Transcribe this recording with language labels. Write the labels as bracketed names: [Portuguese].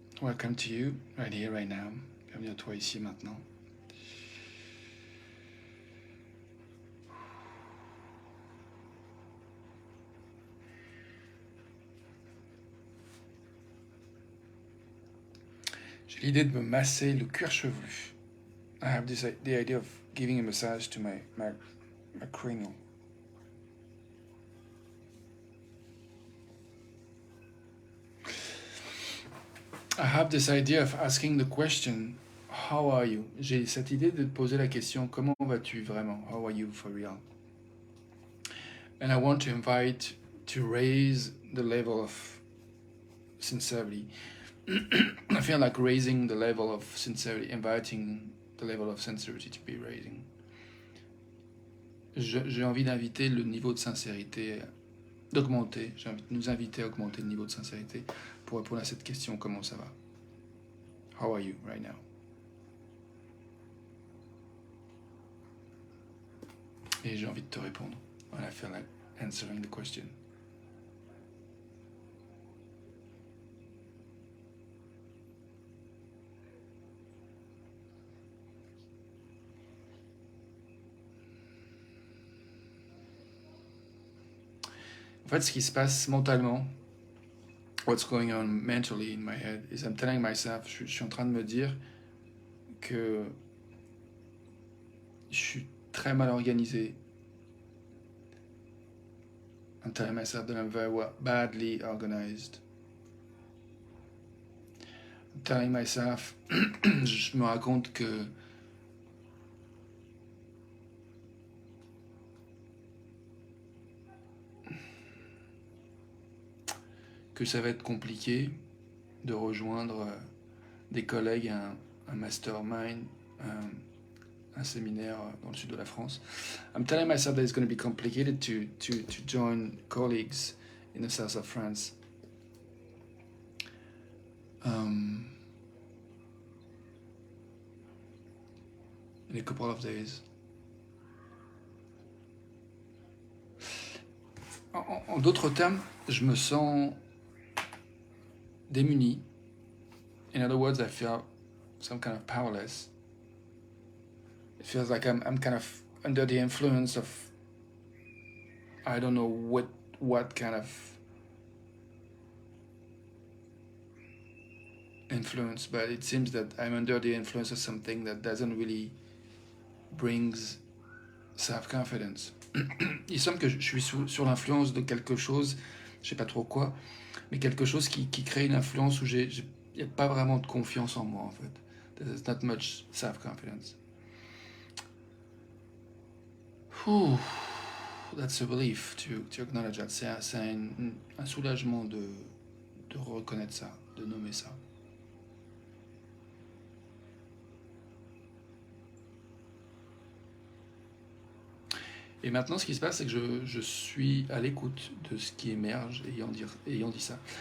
[English] Welcome to you, right here, right now. [French] Bienvenue à toi ici, maintenant. J'ai l'idée de me masser le cuir chevelu. [English] I have the idea of giving a massage to my cranial. I have this idea of asking the question, how are you? [French] J'ai cette idée de te poser la question, comment vas-tu vraiment? [English] How are you for real? And I want to invite to raise the level of sincerity. I feel like raising the level of sincerity, inviting the level of sincerity to be raising. [French] J'ai envie d'inviter le niveau de sincérité, d'augmenter. J'ai envie de nous inviter à augmenter le niveau de sincérité pour répondre à cette question, comment ça va? [English] How are you right now? [French] Et j'ai envie de te répondre. [English] And I feel like answering the question. [French] En fait, ce qui se passe mentalement, [English] what's going on mentally in my head is I'm telling myself, [French] je suis en train de me dire que je suis très mal organisé. [English] I'm telling myself that I'm very badly organized. I'm telling myself, [French] je me raconte que ça va être compliqué de rejoindre des collègues à un mastermind, un séminaire dans le sud de la France. [English] I'm telling myself that it's going to be complicated to join colleagues in the south of France. In a couple of days. [French] En d'autres termes, je me sens démuni. [English] In other words, I feel some kind of powerless. It feels like I'm kind of under the influence of, I don't know what kind of influence, but it seems that I'm under the influence of something that doesn't really brings self-confidence. [French] Il semble que je suis sur l'influence de quelque chose je sais pas trop quoi, mais quelque chose qui crée une influence où il n'y a pas vraiment de confiance en moi en fait. [English] There's not much self-confidence. Ouh, that's a relief to acknowledge that. [French] C'est un soulagement de reconnaître ça, de nommer ça. Et maintenant, ce qui se passe, c'est que je suis à l'écoute de ce qui émerge ayant dit ça.